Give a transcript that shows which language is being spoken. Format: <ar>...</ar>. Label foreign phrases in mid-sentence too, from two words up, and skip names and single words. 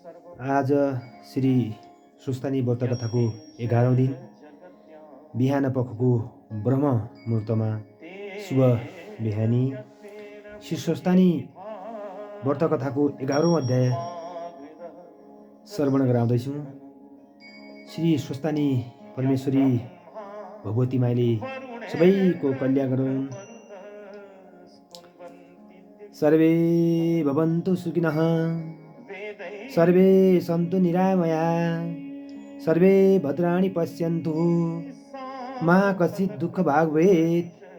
<ne>आज श्री सुस्तानी व्रत कथाको 11औं दिन बिहान पखको ब्रह्म मुहुर्तमा शुभ बिहानी श्री सुस्तानी व्रत कथाको 11औं अध्याय श्रवण गराउँदैछौँ। श्री सुस्तानी परमेश्वरी भगवती माईले सबैको कल्याण गरून्।</ne> <sa>सर्वे भवन्तु सुखिनः, सर्वे सन्तु निरामया, सर्वे भद्राणि पश्यन्तु मा कश्चित् दुःखभाग् भवेत्।</sa>